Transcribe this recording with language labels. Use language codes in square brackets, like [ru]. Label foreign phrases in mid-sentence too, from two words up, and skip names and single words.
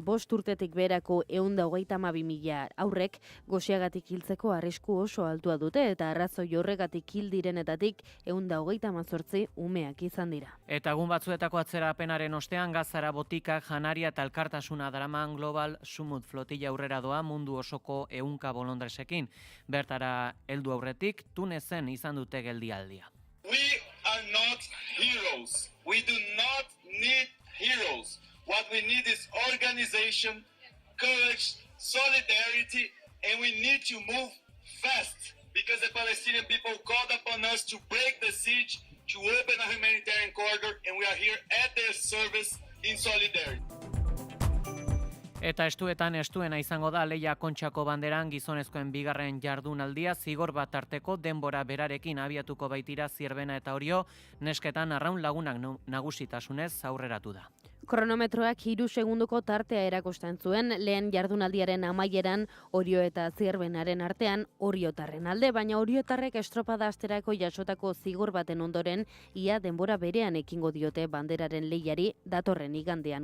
[eu] 5 urtetik berako 132.000 aurrek goseagatik hiltzeko arrisku oso altua dute eta arrazoi horregatik hil direnetatik 138 umeak izan dira. Eta egun batzuetako atzerapenaren ostean Gazara botikak janaria eta elkartasuna daraman Global Sumut flotilla aurrera doa mundu osoko 100 bolondresekin. Bertara heldu aurretik Tunezen izan dute geldialdia. [en] We are not heroes. We do not need heroes. What we need is organization, courage, solidarity, and we need to move fast because the Palestinian people called upon us to break the siege, to open a humanitarian corridor, and we are here at their service in solidarity. [eu] Eta estuena izango da Leia Kontxako banderan gizonezkoen bigarren jardunaldia, zigor bat arteko denbora berarekin abiatuko baitira Zierbena eta Orio, nesketan Arraun Lagunak nagusitasunez aurreratu da. Kronometroak 3 segunduko tartea erakusten zuen, lehen jardunaldiaren amaieran Orio eta Zierbenaren artean oriotarren alde, baina oriotarrek estropada asterako jasotako zigor baten ondoren, ia denbora berean ekingo diote banderaren lehiari datorren igandean.